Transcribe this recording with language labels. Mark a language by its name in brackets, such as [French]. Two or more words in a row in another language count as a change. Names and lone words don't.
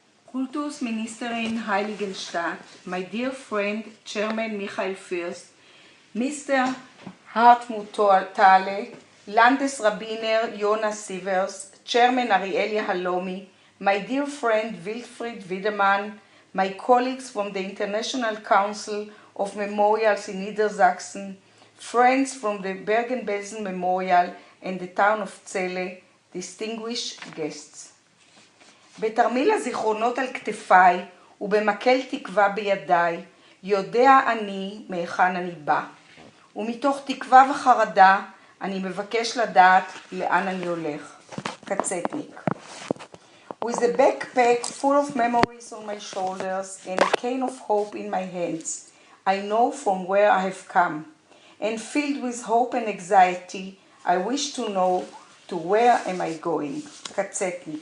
[English] Kultusministerin Heiligenstadt, my dear friend, Chairman Michael Fürst, Mr. Hartmut Thaler, Landesrabbiner Jonas Sievers, Chairman Ariel Yahalomi, my dear friend Wilfried Wiedemann, my colleagues from the International Council of Memorials in Niedersachsen, friends from the Bergen-Belsen Memorial and the town of Celle, distinguished guests. [Hebrew] בתרמיל הזיכרונות על כתפיי ובמקל תקווה בידיי, יודע אני מהיכן אני בא. ומתוך תקווה וחרדה אני מבקש לדעת לאן אני הולך. קצטניק. [English] With a backpack full of memories on my shoulders and a cane of hope in my hands, I know from where I have come. And filled with hope and anxiety, I wish to know to where am I going. קצטניק.